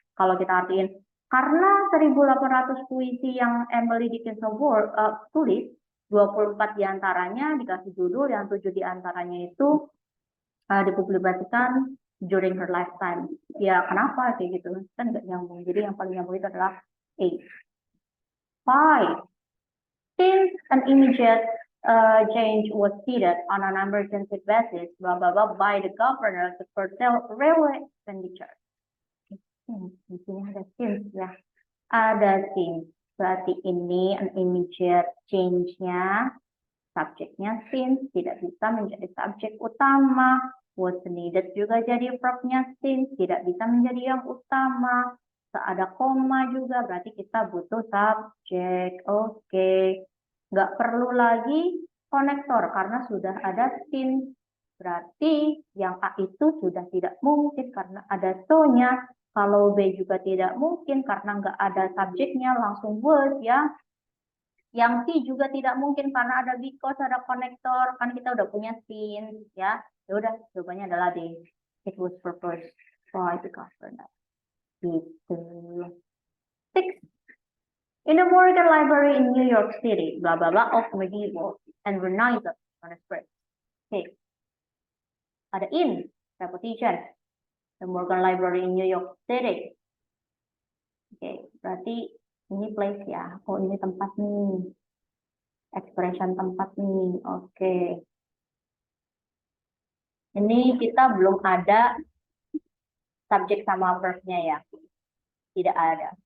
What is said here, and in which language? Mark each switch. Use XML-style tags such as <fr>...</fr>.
<id>Kalau kita artiin, karena 1800 puisi yang Emily Dickinson tulis, 24 diantaranya dikasih judul, yang 7 diantaranya itu dipublikasikan</id> <en>during her lifetime.</en> <id>Ya kenapa kayak gitu? Kan nggak nyambung. Jadi yang paling nyambung itu adalah A. 5.</id> <en>Since an immediate change was needed on an emergency basis, blah blah blah, by the governor to curtail railway expenditure.</en> <id>Di sini ada since ya. Ada since. Berarti ini an immediate change-nya, subjeknya since, tidak bisa menjadi subjek utama. Was needed juga jadi verb-nya since, tidak bisa menjadi yang utama. Ada koma juga, berarti kita butuh subjek. Oke. Nggak perlu lagi konektor, karena sudah ada since. Berarti yang A itu sudah tidak mungkin, karena ada so-nya. Kalau B juga tidak mungkin, karena nggak ada subjeknya, langsung was ya. Yang C juga tidak mungkin karena ada because, ada konektor, kan kita udah punya since ya. Ya udah, jawabannya adalah D.</id> <en>It was proposed by the governor.</en> <id>Gitu.</id> <en>6. In the Morgan Library in New York City, blah blah blah of medieval and Renaissance manuscripts. Okay.</en> <id>Ada in, repetition. The Morgan Library in New York City. Oke, berarti ini place ya. Oh, ini tempat nih. Expression tempat nih. Oke. Ini kita belum ada subjek sama verb-nya ya. Tidak ada.</id>